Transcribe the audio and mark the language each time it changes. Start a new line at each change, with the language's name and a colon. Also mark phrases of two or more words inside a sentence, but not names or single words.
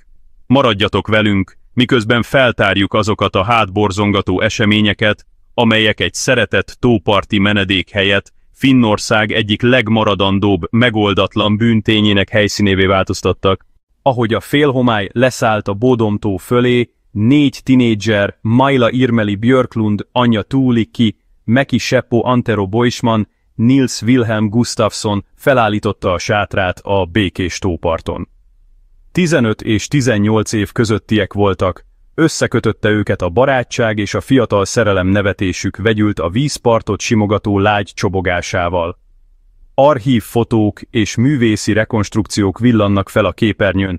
Hungarian: Maradjatok velünk, miközben feltárjuk azokat a hátborzongató eseményeket, amelyek egy szeretett tóparti menedékhelyet, Finnország egyik legmaradandóbb, megoldatlan bűntényének helyszínévé változtattak. Ahogy a félhomály leszállt a Bodom-tó fölé, 4 tinédzser, Maila Irmeli Björklund, Anja Tuulikki, Meki Seppo Antero Boisman, Nils Wilhelm Gustafsson felállította a sátrát a békés tóparton. 15 és 18 év közöttiek voltak, összekötötte őket a barátság és a fiatal szerelem, nevetésük vegyült a vízpartot simogató lágy csobogásával. Archív fotók és művészi rekonstrukciók villannak fel a képernyőn.